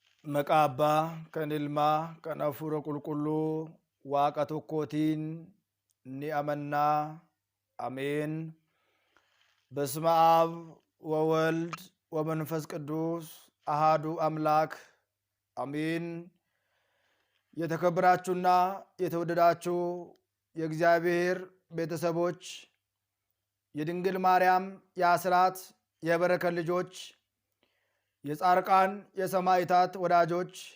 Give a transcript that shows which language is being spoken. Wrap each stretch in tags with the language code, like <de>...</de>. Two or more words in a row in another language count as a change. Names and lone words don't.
<om>Maqaabaa kan ilmaa kan hafuura qulqulluu waaqa tokkootiin ni amannaa</om> <am>አሜን። በስመ አብ ወወልድ ወመንፈስ ቅዱስ አሃዱ አምላክ አሜን። የተከበራችሁና የተወደዳችሁ የእግዚአብሔር ቤተሰቦች የድንግል ማርያም የአስራት የበረከት ልጆች የጻርቃን የሰማዕታት ወዳጆች</am>